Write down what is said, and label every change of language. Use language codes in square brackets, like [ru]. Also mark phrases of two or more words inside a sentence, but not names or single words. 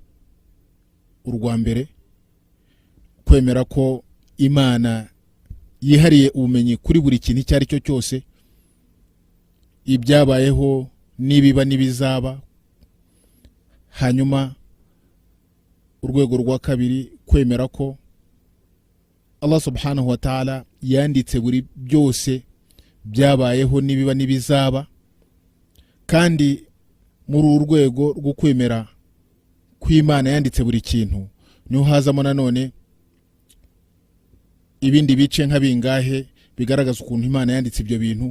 [rw] Urwa mbere, kwemera ko Imana yihariye ubumenyi kuri buri kintu icyo ari cyo cyose, ibyabayeho nibiba nibizaba. Hanyuma urwego rwa kabiri, kwemera ko Allah [ar] سبحانه وتعالى [rw] yanditse buri byose byabayeho nibiba nibizaba. Kandi muri urwego rwo kwemera kw'Imana yanditse buri kintu, niho hazamo nanone ibindi bice nka bingahe bigaragaza ukuntu Imana yanditse ibyo bintu.